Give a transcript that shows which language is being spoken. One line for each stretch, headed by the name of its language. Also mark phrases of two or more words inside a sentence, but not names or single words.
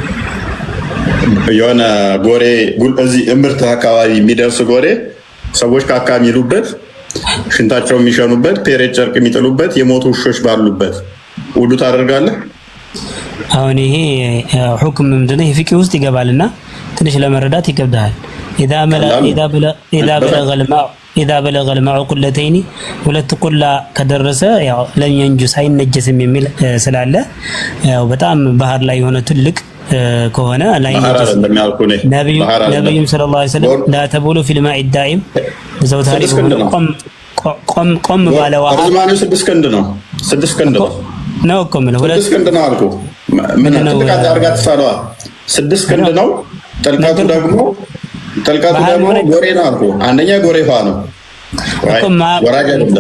Amharic: የሆነ ጎሬ እዚህ እምብርት አካባቢ የሚደርስ ጎሬ ሰዎች ካካ የሚሉበት ሽንታቸው የሚሸኑበት ፔሬድ ጨርቅ የሚጥሉበት የሞቱ ውሾች ባሉበት ውዱ ታደርጋለህ? አሁን ይሄ ሁክም ምንድነው? ይሄ ፍቅህ ውስጥ ይገባልና ትንሽ ለመረዳት ይከብዳል።
Arabic: إذا بلغ الماء قلتين
Amharic: ሁለት ቁላ ከደረሰ ያው ለየንጁስ አይነጀስም የሚል ስላለ ያው በጣም ባህር ላይ የሆነ ትልቅ ከሆነ ላይ ነብዩም
Arabic: صلى الله عليه وسلم لا تبولوا في الماء الدائم
Amharic: ዘውታሪ ቆም ባለ ውሃ ርዝማኔው 6 ክንድ ነው። 6 ክንድ ነው እኮ ምን 6 ክንድ ነው አልኩ። ምን ጥልቀት አድርጋ ትሳለዋ 6 ክንድ ነው። ጥልቀቱ ደግሞ ጎሬ ነው አልኩ። አንደኛ ጎሬ ውሃ ነው እኮ ወራጅ አይደለም።